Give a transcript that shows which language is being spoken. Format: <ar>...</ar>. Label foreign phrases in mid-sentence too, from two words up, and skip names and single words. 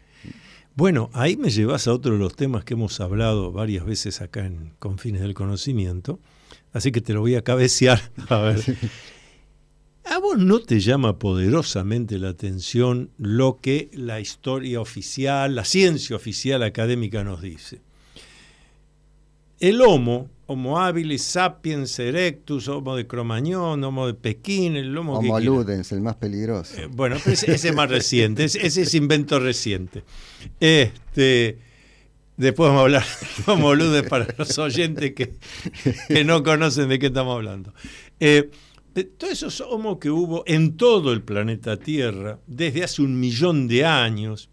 <es>Bueno, ahí me llevas a otro de los temas que hemos hablado varias veces acá en Confines del Conocimiento, así que te lo voy a cabecear. A ver, ¿a vos no te llama poderosamente la atención lo que la historia oficial, la ciencia oficial académica nos dice? El Homo habilis, sapiens erectus, Homo de Cromañón, Homo de Pekín, el Homo ludens, el más peligroso. Bueno, pero ese es más reciente, ese es invento reciente. Después vamos a hablar de Homo ludens para los oyentes que no conocen de qué estamos hablando. Todos esos Homo que hubo en todo el planeta Tierra desde hace 1 millón de años.</es>